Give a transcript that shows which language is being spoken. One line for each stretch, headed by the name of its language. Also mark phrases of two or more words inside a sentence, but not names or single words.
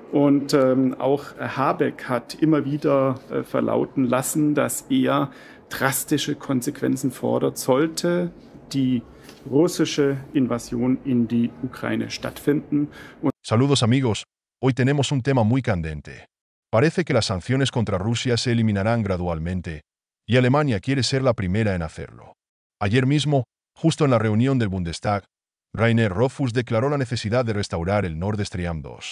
German: Und auch Habeck hat immer wieder verlauten lassen, dass er drastische Konsequenzen fordert, sollte die russische Invasion in die Ukraine stattfinden.
Spanish: Saludos amigos, hoy tenemos un tema muy candente. Parece que las sanciones contra Rusia se eliminarán gradualmente, y Alemania quiere ser la primera en hacerlo. Ayer mismo, justo en la reunión del Bundestag, Rainer Rothfuss declaró la necesidad de restaurar el Nord Stream 2.